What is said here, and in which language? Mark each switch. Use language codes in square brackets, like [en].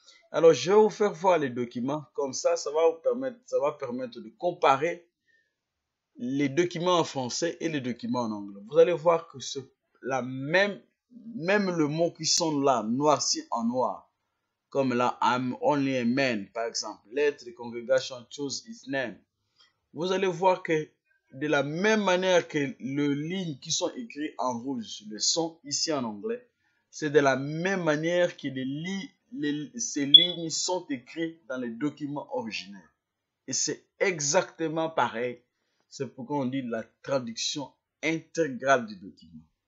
[fr] Alors, je vais vous faire voir les documents. Comme ça, ça va permettre de comparer les documents en français et les documents en anglais. Vous allez voir que c'est même le mot qui sont là, noirci en noir, comme là, [en] I'm only a man, [fr] par exemple. [en] Let the congregation choose its name. [fr] Vous allez voir que de la même manière que les lignes qui sont écrites en rouge le sont ici en anglais, c'est de la même manière que ces lignes sont écrites dans les documents originels. Et c'est exactement pareil. C'est pourquoi on dit la traduction intégrale du document.